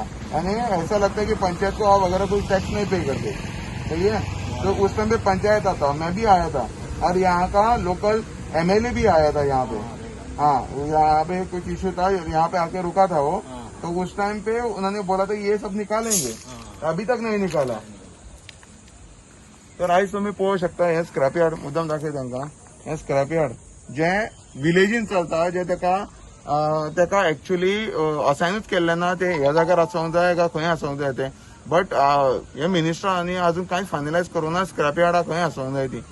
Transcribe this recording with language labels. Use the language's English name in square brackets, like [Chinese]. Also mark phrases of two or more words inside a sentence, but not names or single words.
[Hindi] यानी ऐसा लगता है कि पंचायत को आप वगैरह कोई टैक्स नहीं पे करते, सही है? तो उस टाइम पे पंचायत आता, मैं भी आया था, और यहाँ का [English] local MLA [Hindi] भी आया था यहाँ पे। हाँ यहाँ पे कुछ इश्यू था, यहाँ पे आके रुका था वो। तो उस टाइम पे उन्होंने बोला था ये सब निकालेंगे, अभी तक नहीं निकाला। [Konkani] तर आयज तुम्ही पोवू शकता हे [English] scrap yard [Konkani] मुद्दाम दाखय तांकां। हे [English] scrap yard [Konkani] जे विलेजीन चलता, जे तेका एक्चुअली असायनूच केल्ले ना, ते ह्या जाग्यार आसूंक जाय काय खंय आसूंक जाय ते, बट हे मिनिस्टरांनी अजून कांयच फायनलायज करूना [English] scrap yard [Konkani] खंय आसूंक जाय ती।